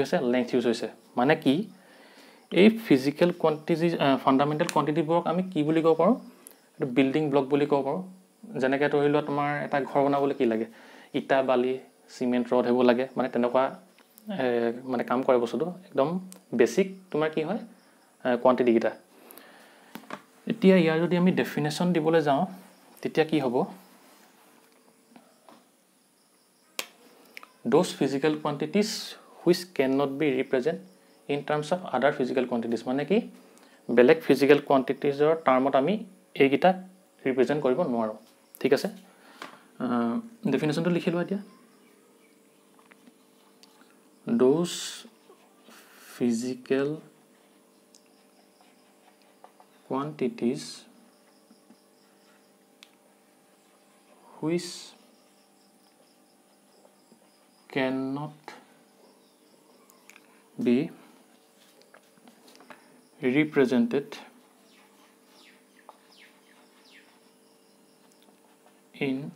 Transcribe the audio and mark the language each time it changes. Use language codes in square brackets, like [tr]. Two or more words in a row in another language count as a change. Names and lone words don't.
[as] হৈছে লেংথ ইউজ হৈছে মানে কি এই [en] physical quantities fundamental [as] কোয়ান্টিটিবোৰক আমি কি বুলি কব পাৰো এটো [en] building block [as] বুলি কব পাৰো যেনেকৈ ধৰি লোৱা তোমাৰ এটা ঘৰ বনাবলৈ কি লাগে ইটা বালি সিমেন্ট ৰড হেব লাগে মানে তেনেকুৱা মানে কাম কৰে বস্তুটো একদম বেসিক তোমাৰ কি হয় কোয়ান্টিটি কিটা এতিয়া ইয়াৰ যদি আমি ডেফিনেশন দিবলৈ যাওঁ তেতিয়া কি হ'ব [en] those physical quantities which cannot be represented in terms of other physical quantities [as] মানে কি বেলেগ [en] physical quantities [as] ৰ টাৰ্মত আমি এই কিটা ৰিপ্ৰেজেন্ট কৰিব নোৱাৰো ঠিক আছে ডেফিনেশনটো লিখি লোৱা এতিয়া [en] those physical quantities which cannot be represented in